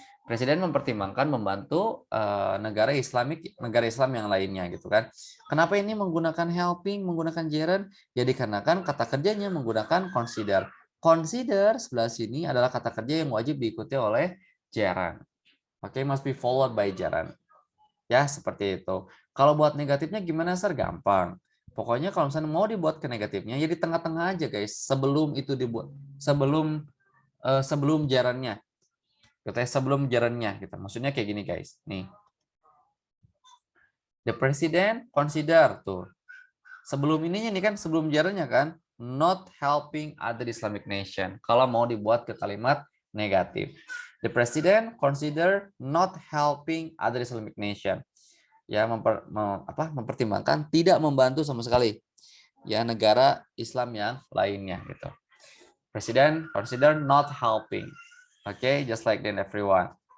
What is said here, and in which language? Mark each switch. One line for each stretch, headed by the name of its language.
Indonesian: Presiden mempertimbangkan membantu negara Islam yang lainnya gitu kan. Kenapa ini menggunakan helping, menggunakan gerund? Ya dikarenakan kata kerjanya menggunakan consider. Consider sebelah sini adalah kata kerja yang wajib diikuti oleh gerund.
English: Oke, must be followed by gerund.
Indonesian: Ya, seperti itu. Kalau buat negatifnya gimana, Sir? Gampang. Pokoknya kalau misalnya mau dibuat ke negatifnya, ya di tengah-tengah aja, guys. Sebelum itu dibuat, sebelum gerundnya. Kita sebelum gerundnya gitu. Maksudnya kayak gini, guys. Nih.
English: The president consider
Indonesian: tuh. Sebelum ininya nih kan, sebelum gerundnya kan,
English: not helping other Islamic nation.
Indonesian: Kalau mau dibuat ke kalimat negatif.
English: The president consider not helping other Islamic nation.
Indonesian: Ya mempertimbangkan tidak membantu sama sekali ya negara Islam yang lainnya gitu. Presiden
English: consider not helping. Oke, just like that everyone.